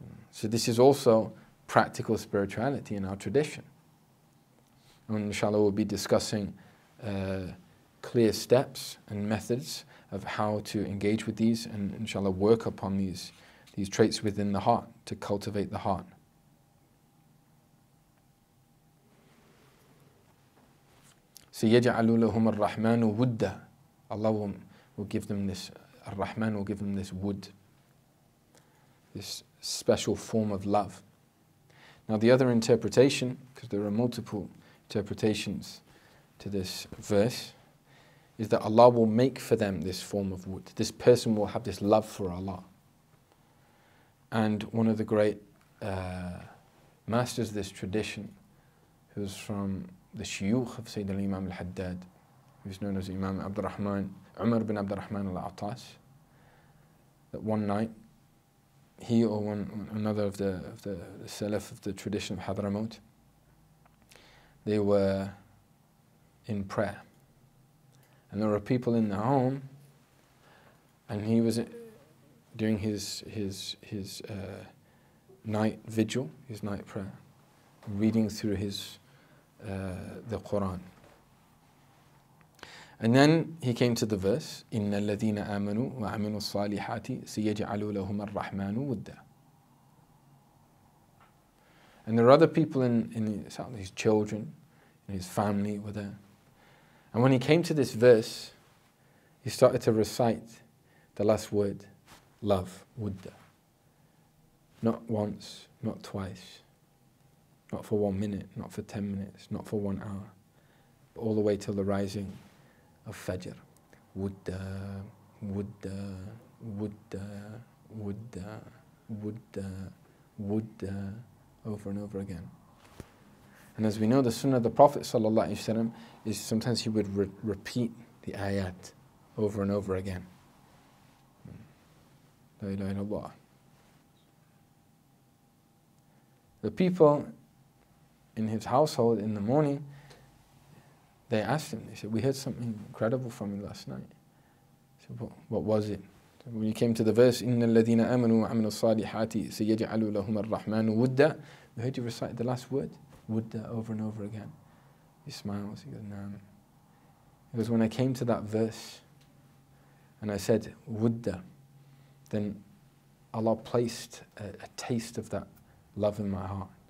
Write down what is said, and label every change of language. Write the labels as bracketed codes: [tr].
[en] So this is also practical spirituality in our tradition. And inshallah we'll be discussing clear steps and methods of how to engage with these, and inshallah work upon these traits within the heart to cultivate the heart. So [ar] يَجْعَلُ لَهُمَ الرَّحْمَنُ وُدًّا. [en] Allah will give them this, Ar-Rahman will give them this wood, this special form of love. Now the other interpretation, because there are multiple interpretations to this verse, is that Allah will make for them this form of wood. This person will have this love for Allah. And one of the great masters of this tradition, who's from the Sheykh of Sayyidina Imam al-Haddad, who's known as Imam Umar bin Abdurrahman al-Attas, that one night, he or another of the Salaf of the tradition of Hadramaut, they were in prayer. And there were people in the home, and he was doing his night vigil, his night prayer, reading through the Quran. And then he came to the verse, [ar] إِنَّ الَّذِينَ آمَنُوا وَعَمِلُوا الصَّالِحَاتِ سَيَجْعَلُ لَهُمَ الرَّحْمَنُ وُدًّا. [en] And there are other people in his children, in his family were there. And when he came to this verse, he started to recite the last word, love, wudda. Not once, not twice, not for 1 minute, not for 10 minutes, not for 1 hour, but all the way till the rising of Fajr. Wudda, wudda, wudda, wudda, wudda, wudda, over and over again. And as we know, the sunnah of the Prophet ﷺ is sometimes he would repeat the ayat over and over again. [ar] La ilaha illallah. [en] The people in his household in the morning, they asked him, they said, we heard something incredible from you last night. He said, what was it? So when he came to the verse, [ar] إِنَّ الَّذِينَ آمَنُوا وَعَمِلُوا الصَّالِحَاتِ سَيَجْعَلُ لَهُمَ الرَّحْمَنُ وُدًّا. [en] We heard you recite the last word, wudda, over and over again. He smiles, he goes, Naam. He goes, when I came to that verse and I said, wudda, then Allah placed a taste of that love in my heart.